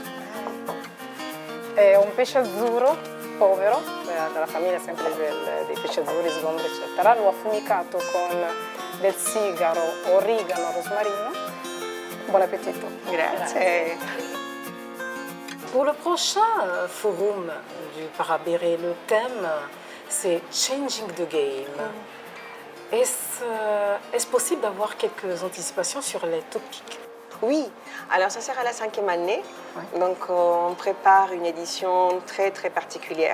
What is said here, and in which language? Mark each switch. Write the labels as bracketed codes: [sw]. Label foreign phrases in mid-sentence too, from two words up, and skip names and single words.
[it] È un pesce azzurro, povero, della famiglia sempre dei pesci azzurri, sgombri, eccetera. L'ho affumicato con del sigaro, origano, rosmarino. Buon appétit. Grazie. [fr] Pour le prochain forum du Parabere, le thème c'est Changing the Game. Est-ce possible d'avoir quelques anticipations sur les topics? Oui, alors ça sera la 5e année, donc on prépare une édition très très particulière.